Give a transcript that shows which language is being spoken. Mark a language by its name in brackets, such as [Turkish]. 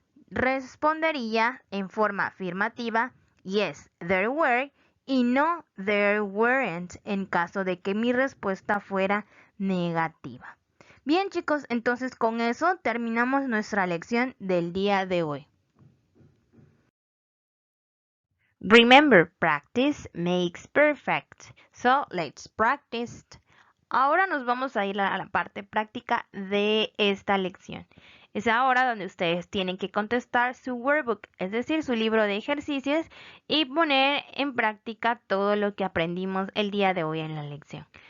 [Spanish] Respondería en forma afirmativa [English] yes, there were [Spanish] y [English] no, there weren't [Spanish] en caso de que mi respuesta fuera negativa. Bien chicos, entonces con eso terminamos nuestra lección del día de hoy. [English] Remember, practice makes perfect. So, let's practice. [Spanish] Ahora nos vamos a ir a la parte práctica de esta lección. Es ahora donde ustedes tienen que contestar su workbook, es decir, su libro de ejercicios y poner en práctica todo lo que aprendimos el día de hoy en la lección.